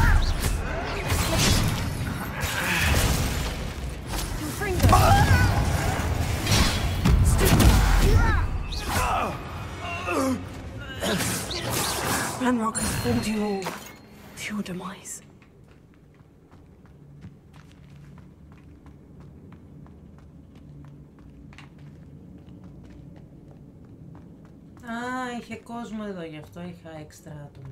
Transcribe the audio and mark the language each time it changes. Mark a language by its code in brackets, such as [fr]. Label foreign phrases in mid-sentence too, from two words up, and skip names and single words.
[en] Ranrock has fooled you all to your demise. [el] Α, είχε κόσμο εδώ, γι' αυτό είχα έξτρα άτομα.